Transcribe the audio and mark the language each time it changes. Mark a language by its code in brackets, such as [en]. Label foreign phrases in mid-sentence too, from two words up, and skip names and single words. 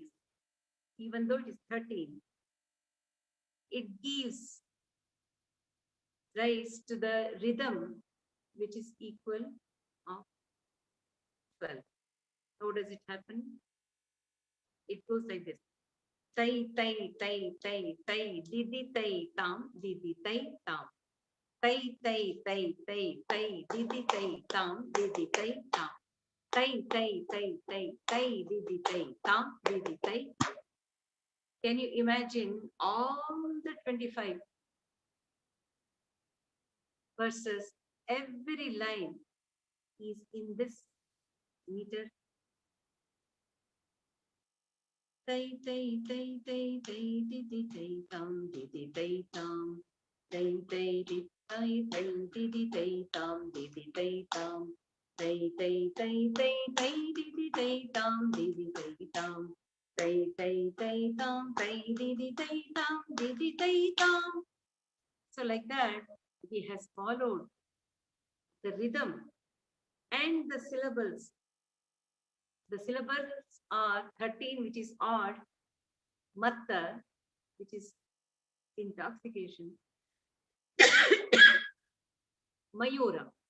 [en] Even though it is 13, it gives rise to the rhythm which is equal of 12. How does it happen? It goes like this. Tai, tai, tai, tai, tai, didi, tai, tam, didi, tai, tam. Tai, tai, tai, tai, tai, didi, tai, tam, didi, tai, tam. Tai, tai, tai, tai, tai, didi, tai, tam, didi, tai. Can you imagine all the 25 verses? Every line is in this meter. Tai, tai, tai, tai, tai, didi, tai, tam, didi, tai, tam. Tai, tai, didi, tai, tai, didi, tai, tam, didi, tai, tam. Tai, tai, tai, tai, tai, didi, tai, tam, didi, tai, tam. Tai, tai, tai, tam, tai, didi, tai, tam, didi, tai, tam. So like that, he has followed the rhythm and the syllables. The syllables are 13, which is odd, matta, which is intoxication, mayura.